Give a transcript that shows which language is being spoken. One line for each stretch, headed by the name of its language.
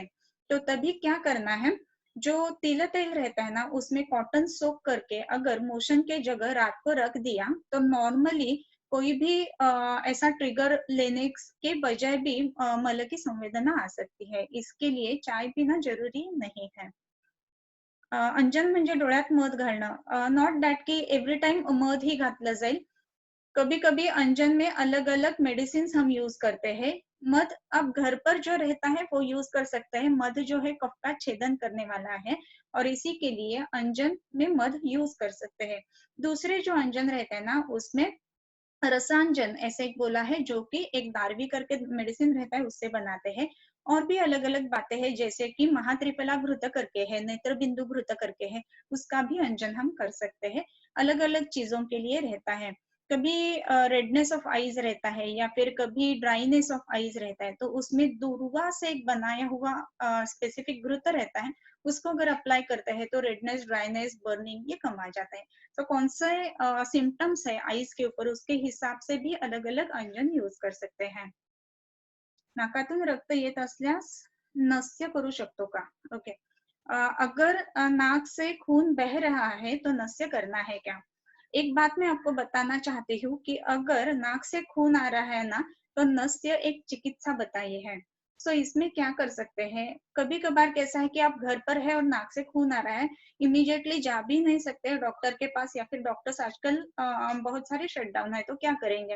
Hindi: तो तभी क्या करना है, जो तिल तेल रहता है ना उसमें कॉटन सोक करके अगर मोशन के जगह रात को रख दिया तो नॉर्मली कोई भी ऐसा ट्रिगर लेने के बजाय भी मल की संवेदना आ सकती है। इसके लिए चाय पीना जरूरी नहीं है।
Marathi: अंजन म्हणजे डोळ्यात मध घालणं,
English: not that
Marathi: की एव्हरी टाइम मध ही घातलं जाईल।
Hindi: कभी कभी अंजन में अलग अलग मेडिसिन हम यूज करते हैं। मध अब घर पर जो रहता है वो यूज कर सकते हैं। मध जो है कफ का छेदन करने वाला है और इसी के लिए अंजन में मध यूज कर सकते हैं। दूसरे जो अंजन रहते हैं ना उसमें रसांजन ऐसे एक बोला है, जो कि एक दारवी करके मेडिसिन रहता है उससे बनाते हैं। और भी अलग अलग बातें हैं, जैसे कि महात्रिफला घृत करके है, नेत्र बिंदु घृत करके है, उसका भी अंजन हम कर सकते हैं। अलग अलग चीजों के लिए रहता है। कभी
English: redness of eyes
Hindi: रहता है या फिर कभी
English: dryness of eyes
Hindi: रहता है, तो उसमें दुर्वा से एक बनाया हुआ स्पेसिफिक घृत रहता है, उसको अगर अप्लाई करते हैं तो रेडनेस, ड्राइनेस, बर्निंग ये कम आ जाता है। तो कौन से सिम्टम्स है आईज के ऊपर उसके हिसाब से भी अलग अलग अंजन यूज कर सकते हैं।
Marathi: नाकातून रक्त येत असल्यास नस्य करू शकतो का?
Hindi: ओके, अगर नाक से खून बह रहा है तो नस्य करना है क्या? एक बात मैं आपको बताना चाहती हूँ कि अगर नाक से खून आ रहा है ना तो नस्य एक चिकित्सा बताई है। सो इसमें क्या कर सकते हैं, कभी कभार कैसा है कि आप घर पर है और नाक से खून आ रहा है, इमीडिएटली जा भी नहीं सकते डॉक्टर के पास, या फिर डॉक्टर्स आजकल बहुत सारे शटडाउन है, तो क्या करेंगे?